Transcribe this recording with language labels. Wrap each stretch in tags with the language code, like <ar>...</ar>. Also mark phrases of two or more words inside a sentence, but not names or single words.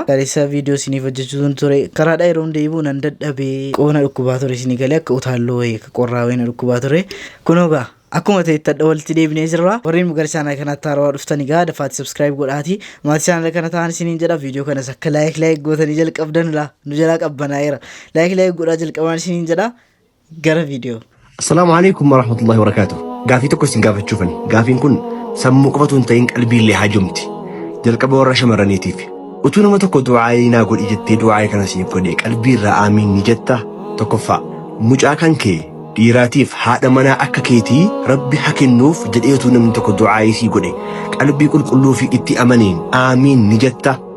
<om>Galeessa video isiniif hojjechuun ture karaadhaa yeroo deebi'u nan dadhabee qoona dhukkubaa ture isinii galee akka utaalloo wayii qorraa wayii dhukkubaa ture kunuugaa akkuma ta'etti walti deebinee jirra warreen mugar channel kanatti haarawaa dhuftanii gaa dafaati subscribe godhaati maatii channel kana ta'an isiniin jedha video kanas akka like gootanii jalqabdan la nu jalaa qabbanaayera like godhaa jalqabaan isiniin jedha gara video</om> <ar>السلام عليكم ورحمة الله وبركاته</ar> <om>gaafii tokko isin gaafachuufani gaafiin kun sammuu qofatu hin ta'in qalbiillee haajomti jalqaba warra shamarraniitiif utuu nama tokko du'aa naa godhi jettee du'aa kana siif godhe qalbiirraa aamiin ni jetta tokkoffaa mucaa kan kee dhiiraatiif haadha manaa akka keetii rabbi hakennuuf jedheetu namni tokko du'aa isii godhe qalbii qulqulluu fi itti amaniin aamiin ni jetta</om>